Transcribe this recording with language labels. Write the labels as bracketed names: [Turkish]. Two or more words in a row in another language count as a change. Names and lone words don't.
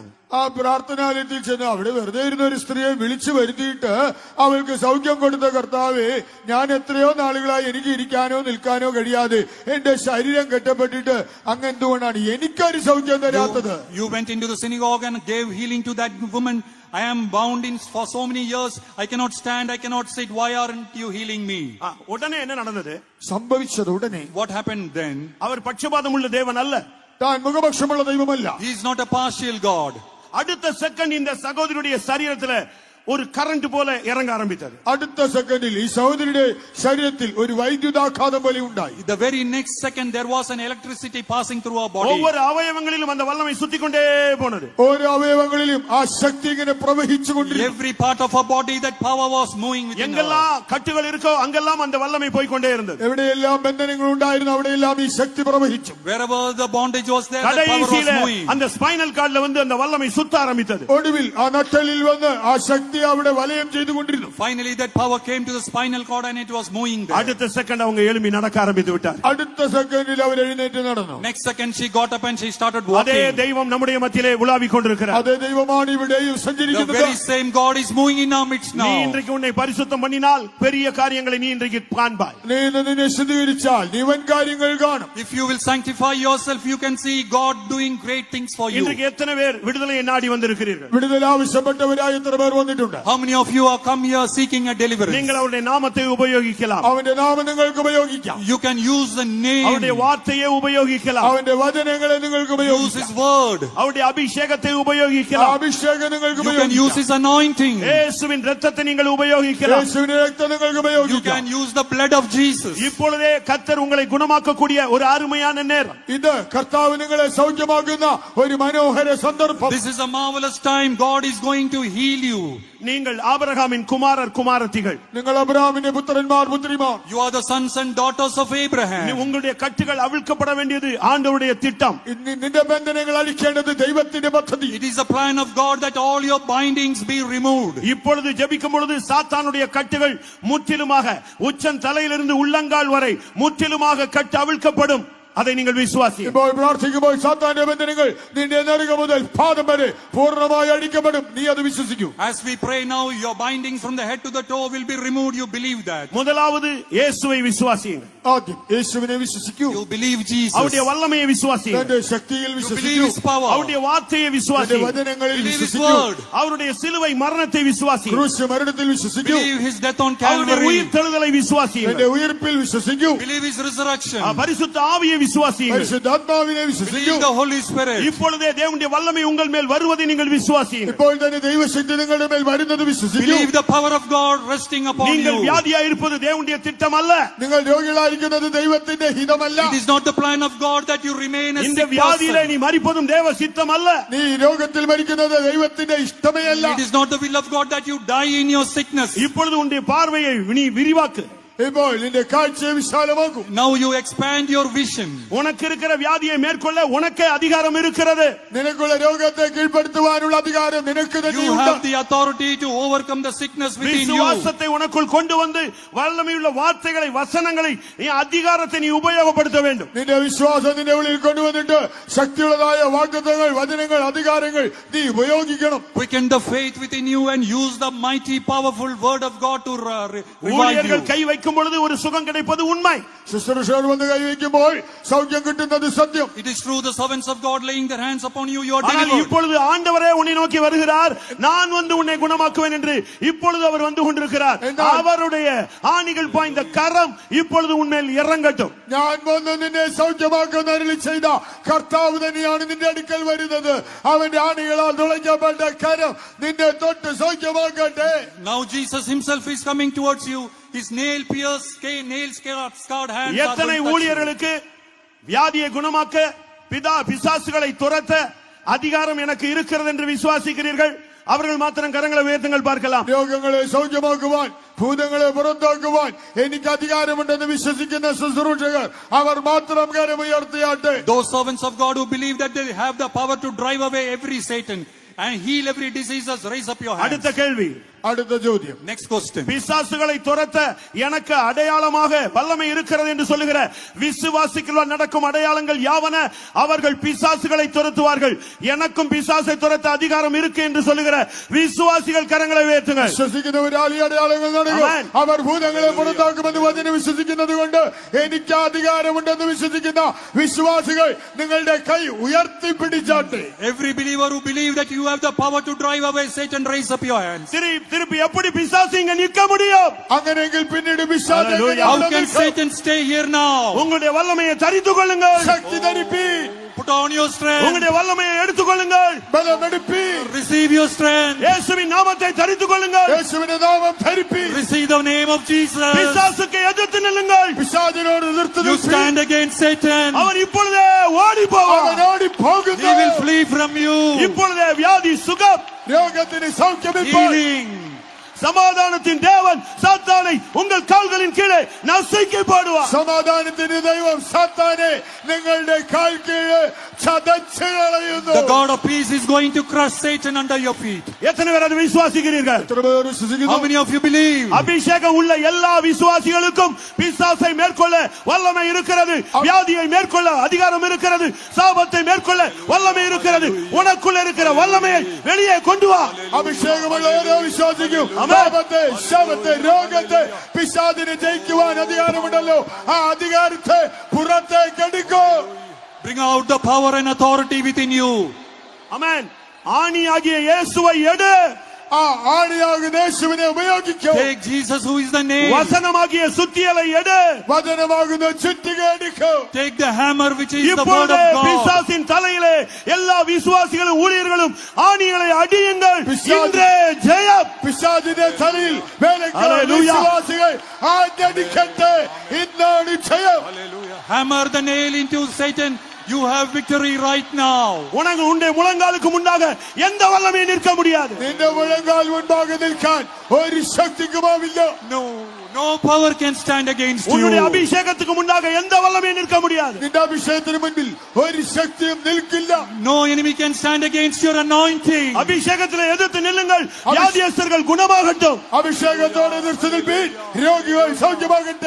[Malayalam] ആ പ്രാർത്ഥനാലയത്തിൽ ചെന്ന് അവിടെ വെറുതെ ഇരുന്ന ഒരു സ്ത്രീയെ വിളിച്ചു വരുത്തിയിട്ട് അവൾക്ക് സൗഖ്യം കൊടുത്ത കർത്താവേ, ഞാൻ എത്രയോ നാളുകളായി എനിക്ക് ഇരിക്കാനോ നിൽക്കാനോ കഴിയാതെ എന്റെ ശരീരം കെട്ടപ്പെട്ടിട്ട് അങ്ങ് എന്തുകൊണ്ടാണ് എനിക്കൊരു സൗഖ്യം തരാത്തത്? [English] You went into the synagogue and gave healing to that woman. I am bound in for so many years. I cannot stand, I cannot sit. Why aren't you healing me? [Tamil] உடனே என்ன நடந்தது? [Malayalam] സംഭവിച്ചത് ഉടനെ. [English] What happened then? [Tamil] அவர் பட்சபாதம் உள்ள தேவன் அல்ல. [Malayalam] താൻ മുഖപക്ഷമുള്ള ദൈവമല്ല. [English] He is not a partial God. [Tamil] அடுத்த செகண்ட் இந்த சகோதரியுடைய சரீரத்துல ஒரு கரண்ட் போல இறங்க ஆரம்பித்தது. [Malayalam] അടുത്ത സെക്കൻഡിൽ ഈ സഹോദരിയുടെ ശരീരത്തിൽ ഒരു വൈദ്യുതാഘാതം പോലെ ഉണ്ടായി. [English] The very next second there was an electricity passing through her body. [Tamil] ஒவ்வொரு அவயவங்களிலும் அந்த வல்லமை சுத்திக் கொண்டே போனது. [Malayalam] ഓരോ അവയവങ്ങളിലും ആ ശക്തി ഇങ്ങനെ പ്രവഹിച്ചുകൊണ്ടിരുന്നു. [English] Every part of her body that power was moving within her. [Tamil] எங்கெல்லாம் கட்டுகள் இருக்கோ அங்கெல்லாம் அந்த வல்லமை போய் கொண்டே இருந்தது. [Malayalam] എവിടെയെല്ലാം ബന്ധനങ്ങൾ ഉണ്ടായിരുന്നു അവിടെയെല്ലാം ഈ ശക്തി പ്രവഹിച്ചു. [English] Wherever the bondage was there, the power was moving. [Tamil] அந்த [English] spinal cord [Tamil] வந்து அந்த வல்லமை சுத்த ஆரம்பித்தது. [Malayalam] ഒടുവിൽ ആ നട്ടലിൽ വന്ന് ആ ശക്തി അവിടെ വലയം ചെയ്തുകൊണ്ടിരുന്നു. [English] Finally that power came to the spinal cord and it was moving there. [Tamil] அடுத்த செகண்ட் அவங்க எழும்பி நடக்க ஆரம்பித்து விட்டார். [Malayalam] അടുത്ത സെക്കൻഡിൽ അവർ എഴുന്നേറ്റ് നടന്നു. [English] Next second she got up and she started [Tamil] அதே [English] walking. [Tamil] தெய்வம் நம்முடைய மத்தியிலே உலாவிக் கொண்டிருக்கிறார். [Malayalam] അതേ ദൈവമാണ് ഇവിടെയും [English] The [Malayalam] സഞ്ചരിക്കുന്നത്. [English] very same God is moving in our midst [Tamil] நீ [English] now. [Tamil] இன்றைக்கு உன்னை பரிசுத்தம் பண்ணினால் பெரிய காரியங்களை நீ இன்றைக்கு காண்பாய். [Malayalam] നീ ഇന്ന് നിന്നെ ശുദ്ധീകരിച്ചാൽ നീ വൻ കാര്യങ്ങൾ കാണും. [English] If you will sanctify yourself, you can see God doing great things for you. [Tamil] இன்றைக்கு எத்தனை பேர் விடுதலையை நாடி வந்திருக்கிறீர்கள்? [Malayalam] വിടുതൽ ആവശ്യപ്പെട്ടവരായ എത്ര പേർ വന്നിട്ടുണ്ട്? [English] How many of you are come here seeking a deliverance? [Tamil] நீங்கள் அவருடைய நாமத்தை உபயோகிக்கலாம். [Malayalam] അവന്റെ നാമം നിങ്ങൾക്ക് ഉപയോഗിക്കാം. [English] You can use the name, [Tamil] அவருடைய வார்த்தையை உபயோகிக்கலாம். [Malayalam] അവന്റെ വചനങ്ങളെ നിങ്ങൾക്ക് [English] use [Malayalam] ഉപയോഗിക്കാം. [English] his word. [Tamil] அவருடைய அபிஷேகத்தை [Malayalam] ആ [Tamil] உபயோகிக்கலாம். [Malayalam] അഭിഷേകം നിങ്ങൾക്ക് [English] You can use [Malayalam] ഉപയോഗിക്കാം. [English] his anointing. [Tamil] இயேசுவின் இரத்தத்தை நீங்கள் உபயோகிக்கலாம். [Malayalam] യേശുവിന്റെ രക്തം നിങ്ങൾക്ക് [English] You [Malayalam] ഉപയോഗിക്കാം. [English] can use the blood of Jesus. [Tamil] இப்பொழுதே கர்த்தர் உங்களை குணமாக்கக்கூடிய ஒரு அருமையான நேரம். [Malayalam] ഇത് കർത്താവ് നിങ്ങളെ സൗഖ്യമാക്കുന്ന ഒരു മനോഹര സന്ദർഭം. [English] This is a marvelous time. God is going to heal you. [Tamil] நீங்கள் ஆபிரகாமின் குமாரர் குமாரத்திகள். [Malayalam] നിങ്ങൾ അബ്രഹാമിന്റെ പുത്രന്മാർ പുത്രിമാർ. [English] You are the sons and daughters of Abraham. [Tamil] உங்களுடைய கட்டுகள் அவிழ்க்கப்பட வேண்டியது ஆண்டவருடைய திட்டம். [Malayalam] നിന്റെ ബന്ധനങ്ങൾ അഴിക്കേണ്ടത് ദൈവത്തിന്റെ പദ്ധതി. [English] It is a plan of God that all your bindings be removed. [Tamil] இப்பொழுது ஜெபிக்கும் பொழுது சாத்தானுடைய கட்டுகள் முற்றிலுமாக உச்சன் தலையிலிருந்து உள்ளங்கால் வரை முற்றிலுமாக கட்டு அவிழ்க்கப்படும். அதை நீங்கள் விசுவாசியுங்கள். [Malayalam] ഇപ്പോൾ പ്രാർത്ഥിക്കുമ്പോൾ സാത്താന്റെ ബന്ധനങ്ങൾ നിന്റെ നെറുക മുതൽ പാദം വരെ പൂർണ്ണമായി അഴിക്കപ്പെടും. നീ അത് വിശ്വസിക്കൂ. [English] As we pray now, your bindings from the head to the toe will be removed. You believe that. [Tamil] முதலாவது இயேசுவை விசுவாசியுங்கள். [Malayalam] ആദ്യം യേശുവിനെ വിശ്വസിക്കൂ. [English] You believe Jesus. [Tamil] அவருடைய வல்லமையை விசுவாசியுங்கள். [Malayalam] തന്റെ ശക്തിയിൽ [English] You believe [Malayalam] വിശ്വസിക്കൂ. [English] his power. [Tamil] அவருடைய வார்த்தையை [Malayalam] തന്റെ [Tamil] விசுவாசியுங்கள். [Malayalam] വചനങ്ങളിൽ [English] Believe his [Malayalam] വിശ്വസിക്കൂ. [English] word. [Tamil] அவருடைய சிலுவை மரணத்தை விசுவாசியுங்கள். [Malayalam] ക്രൂശ് മരണത്തിൽ വിശ്വസിക്കൂ. [English] Believe his death on [Tamil] அவருடைய [English] Calvary. [Tamil] உயிர்த்தெழுதலை [Malayalam] തന്റെ [Tamil] விசுவாசியுங்கள். [Malayalam] ഉയർപ്പിൽ വിശ്വസിക്കൂ. [English] Believe his resurrection. [Tamil] பரிசுத்த ஆவியை விசுவாசியுங்கள். [Malayalam] പരിശുദ്ധാത്മാവിനെ വിശ്വസിക്കൂ. [English] Believe the Holy Spirit. [Tamil] இப்பொழுதே தேவனுடைய வல்லமை உங்கள் மேல் வருவதை நீங்கள் விசுவாசியுங்கள். [Malayalam] ഇപ്പോൾ തന്നെ ദൈവശക്തി നിങ്ങളുടെ മേൽ വരുന്നത് വിശ്വസിക്കൂ. [English] Believe the power of God resting upon [Tamil] நீங்கள் [English] you. [Tamil] வியாதியா இருப்பது தேவனுடைய திட்டம் அல்ல. [Malayalam] നിങ്ങൾ രോഗികളായിരിക്കുന്നത് ദൈവത്തിന്റെ ഹിതമല്ല. [English] It is not the plan of God that you remain a [Tamil] இந்த [English] sick [Tamil] வியாதியிலே [English] person. [Tamil] நீ மரிப்பதும் தேவ சித்தம் அல்ல. [Malayalam] നീ രോഗത്തിൽ മരിക്കുന്നത് ദൈവത്തിന്റെ ഇഷ്ടമേ അല്ല. [English] It is not the will of God that you die in your sickness. [Tamil] இப்பொழுது உன்னுடைய பார்வையை நீ விரிவாக்கு. [Malayalam] ഇപ്പോൾ നിന്റെ കാഴ്ചയെ വിശാലമാക്കൂ. [English] Now you expand your vision. [Tamil] உனக்கு இருக்கிற வியாதியை மேற்கொள்ள உனக்கே அதிகாரம் இருக்கிறது. [Malayalam] നിനക്കുള്ള രോഗത്തെ കീഴ്പ്പെടുത്തുവാനുള്ള അധികാരം നിനക്ക് [English] You [Malayalam] തന്നെയുണ്ട്. [English] have the authority to overcome the sickness within you. [Tamil] விசுவாசத்தை உனக்குள் கொண்டு வந்து வல்லமையுள்ள வார்த்தைகளை வசனங்களை நீ அதிகாரத்தை நீ உபயோகப்படுத்த வேண்டும். [Malayalam] നിന്റെ വിശ്വാസം നിന്റെ ഉള്ളിൽ കൊണ്ടുവന്നിട്ട് ശക്തിയുള്ളതായ വാഗ്ദത്തങ്ങൾ വചനങ്ങൾ അധികാരങ്ങൾ നീ ഉപയോഗിക്കണം. [English] Quicken the faith within you and use the mighty powerful word of God to revive you. [Tamil] ஊழியர்கள் கை வைக்கும் பொழுது ஒரு சுகம் கிடைப்பது உண்மை. [Malayalam] ശുശ്രൂഷകർ വന്ന് കൈവയ്ക്കുമ്പോൾ സൗഖ്യം കിട്ടുന്നത് സത്യം. [English] It is true, the servants of God laying their hands upon you, you are [Tamil] ஆனால் [English] delivered. [Tamil] இப்பொழுது ஆண்டவரே உன்னை நோக்கி வருகிறார். நான் வந்து உன்னை குணமாக்குவேன் என்று இப்பொழுது அவர் வந்து கொண்டிருக்கிறார். அவருடைய ஆணிகள் பாய்ந்த கரம் இப்பொழுது உன்மேல் இறங்கட்டும். [Malayalam] ഞാൻ വന്ന് നിന്നെ സൗഖ്യമാക്കുന്ന അരുളി ചെയ്ത കർത്താവ് തന്നെയാണ് നിന്റെ അടുക്കൽ വരുന്നത്. അവന്റെ ആണികളാൽ തുളയ്ക്കപ്പെട്ട കരം നിന്നെ തൊട്ട് സൗഖ്യമാക്കട്ടെ. [English] Now Jesus himself is coming towards you. His nail-scarred hands are [Tamil] எத்தனை [English] going to touch you. [Tamil] ஊழியர்களுக்கு வியாதியை குணமாக்க பிசாசுகளை துரத்த அதிகாரம் எனக்கு இருக்கிறது என்று விசுவாசிக்கிறீர்கள்? அவர்கள் மாத்திரம் கரங்களை உயர்த்துங்கள் பார்க்கலாம். [Malayalam] രോഗങ്ങളെ സൗഖ്യമാക്കുവാൻ ഭൂതങ്ങളെ പുറത്താക്കുവാൻ എനിക്ക് അധികാരമുണ്ടെന്ന് വിശ്വസിക്കുന്ന ശുശ്രൂഷകർ അവർ മാത്രം കരമുയർത്തിയാട്ടെ. [English] Those servants of God who believe that they have the power to drive away every Satan and heal every disease, raise up your hands. [Tamil] அடுத்த கேள்வி. [Malayalam] അടുത്ത ചോദ്യം. [English] Next question. [Tamil] பிசாசுகளை துரத்த எனக்கு அடையாளமாக வல்லமை இருக்கிறது என்று சொல்லுகிற விசுவாசிகளால் நடக்கும் அடையாளங்கள் யாவன? அவர்கள் பிசாசுகளை துரத்துவார்கள். எனக்கும் பிசாசை துரத்த அதிகாரம் இருக்கு என்று சொல்லுகிற விசுவாசிகள் கரங்களை உயர்த்துங்கள். [Malayalam] വിശ്വസിക്കുന്നവരാൽ ഈ അടയാളങ്ങൾ നടക്കും. അവർ ഭൂതങ്ങളെ പുറത്താക്കുമെന്ന് വചനം വിശ്വസിക്കുന്നത് കൊണ്ട് എനിക്ക് അധികാരമുണ്ടെന്ന് വിശ്വസിക്കുന്ന വിശ്വാസികൾ നിങ്ങളുടെ കൈ ഉയർത്തിപ്പിടിച്ചാട്ടെ. [English] Every believer who believes that you have the power to drive away Satan, raise up your hands. [Tamil] திருப்பி எப்படி பிசாசு இங்க நிற்க முடியும்? [Malayalam] അങ്ങനെയെങ്കിൽ പിന്നീട് പിശാച് [English] How can Satan stay here now? [Tamil] உங்களுடைய வல்லமையை தரித்துக் கொள்ளுங்கள். [Malayalam] ശക്തി ധരിപ്പീൻ. [English] Put on your strength. [Tamil] உங்களுடைய வல்லமையை எடுத்துக் கொள்ளுங்கள். [Malayalam] ബലമെടുപ്പീൻ. [English] Receive your strength. [Tamil] இயேசுவின் நாமத்தை தரித்துக் கொள்ளுங்கள். [Malayalam] യേശുവിന്റെ നാമം ധരിപ്പീൻ. [English] Receive the name of Jesus. [Tamil] பிசாசுக்கு எதிர்த்து நில்லுங்கள். [Malayalam] പിശാചിനോട് എതിർത്ത് [English] You [Malayalam] നിൽപ്പീൻ. [English] stand against Satan. [Tamil] அவர் இப்பொழுதே ஓடி போவார். [Malayalam] അവൻ ഓടിപ്പോകുന്നു. [English] He will flee from you. [Tamil] இப்பொழுதே வியாதி சுகம். [Malayalam] രോഗത്തിന് സൗഖ്യമിപ്പോൾ. [English] Healing. [Tamil] சமாதானத்தின் தேவன் சாத்தானை உங்கள் கால்களின் கீழே நசுக்கி போடுவார். [Malayalam] സമാധാനത്തിന്റെ ദൈവം സാത്താനെ നിങ്ങളുടെ കാൽ കീഴ് ചതച്ച് കളയുന്നു. [English] The God of peace is going to crush Satan under your feet. [Tamil] எத்தனை பேர் அதை விசுவாசிக்கிறீர்கள்? [Malayalam] എത്ര പേർ വിശ്വസിക്കുന്നു? [English] How many of you believe? [Tamil] அபிஷேகம் உள்ள எல்லா விசுவாசிகளுக்கும் பிசாசை மேற்கொள்ள வல்லமை இருக்கிறது. வியாதியை மேற்கொள்ள அதிகாரம் இருக்கிறது. சாபத்தை மேற்கொள்ள வல்லமை இருக்கிறது. உனக்குள்ள இருக்கிற வல்லமையை வெளியே கொண்டு வா. [Malayalam] അഭിഷേകമുള്ള ഓരോ വിശ്വാസിക്കും പാപത്തെ, ശവത്തെ, രോഗത്തെ, പിശാചിനെ ജയിക്കുവാൻ അധികാരമുണ്ടല്ലോ. ആ അധികാരത്തെ പുറത്തേക്ക് എടുക്കൂ. [English] Bring out the power and authority within you. [Tamil] ஆமென். ஆணியாகிய இயேசுவை எடு. [Malayalam] ആ ആണിയാകുന്ന യേശുവിനെ ഉപയോഗിക്കൂ. [English] Take Jesus, who is the name. [Tamil] வசனமாகிய சுத்தியலை எடு. [Malayalam] വചനമാകുന്ന ചുറ്റിക എടുക്കൂ. [English] Take the hammer, which is the word [Tamil] இப்பொழுது [English] of God. [Tamil] பிசாசின் தலையிலே எல்லா விசுவாசிகளும் ஊழியர்களும் ஆணிகளை அடியுங்கள். பிசாசு- இன்றே ஜெயம். [Malayalam] പിശാചിന്റെ തലയിൽ വേലക്കാർ ഹല്ലേലൂയ. വിശ്വാസികൾ ആഞ്ഞടിക്കട്ടെ. ഇന്നാണ് ജയം. [English] Hammer the nail into Satan You have victory right now. [Tamil] உனக்கு உன்னுடைய முழங்காலுக்கு முன்னாக எந்த வல்லமையும் நிற்க முடியாது. [Malayalam] നിന്റെ മുഴങ്കാൽ മുൻപാകെ നിൽക്കാൻ ഒരു ശക്തിക്കുമാവില്ല. [English] No power can stand against you. [Tamil] உன்னுடைய அபிஷேகத்துக்கு முன்னாக எந்த வல்லமையும் நிற்க முடியாது. [Malayalam] നിന്റെ അഭിഷേകത്തിന് മുൻപിൽ ഒരു ശക്തിയും നിൽക്കില്ല. [English] No enemy can stand against your anointing. [Tamil] அபிஷேகத்திலே எதிர்த்து நில்லுங்கள், வியாதியஸ்தர்கள் குணமாகட்டும். [Malayalam] അഭിഷേകത്തോടെ എതിർത്ത് നിൽപ്പീൻ, രോഗികൾ സൗഖ്യമാകട്ടെ.